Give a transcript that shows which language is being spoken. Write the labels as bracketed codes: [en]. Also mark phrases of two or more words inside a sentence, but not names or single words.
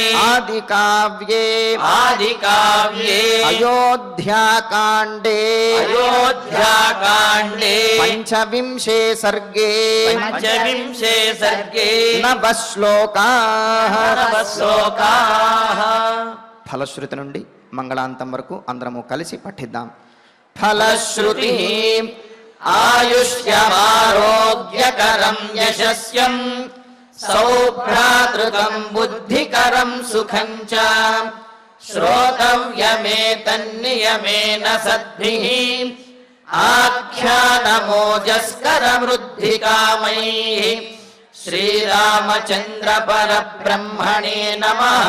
[sa] ఆదికావ్యే आदिकाव्ये అయోధ్యాకాండే अयोध्याकाण्डे పంచవింశే సర్గే पञ्चविंशे सर्गे నవశ్లోకాః नवश्लोकाः [te] ఫలశ్రుతి నుండి మంగళాంతం వరకు అందరము కలిసి పఠిద్దాం. [sa] ఫలశ్రుతి आयुष्यमारोग्यकरं यशस्यं सौभ्रातृकं बुद्धिकरं सुखं च श्रोतव्यमेतन्नियमेन सद्भिः आख्यानमोजस्करमृद्धिकामैः श्रीरामचन्द्रपरब्रह्मणे नमः.